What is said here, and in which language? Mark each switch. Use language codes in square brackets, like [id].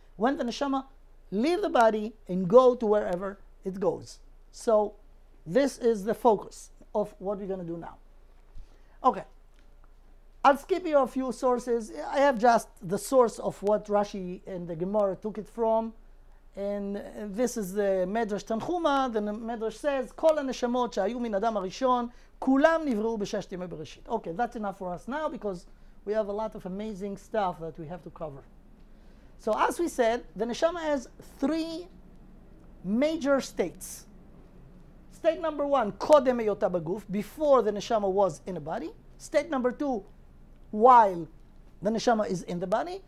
[en] When the Neshama leave the body and go to wherever it goes. So this is the focus of what we're going to do now. Okay. I'll skip you a few sources. I have just the source of what Rashi and the Gemara took it from. And this is the Medrash Tanchuma. The Medrash says, [he] כל הנשמות שהיו מן אדם הראשון, כולם נבראו בששת ימי בראשית. [en] Okay, that's enough for us now because we have a lot of amazing stuff that we have to cover. So as we said, the Neshama has 3 major states. State number 1, [he] קודם היותה בגוף, [en] before the Neshama was in a body. State number 2, while the Neshama is in the body.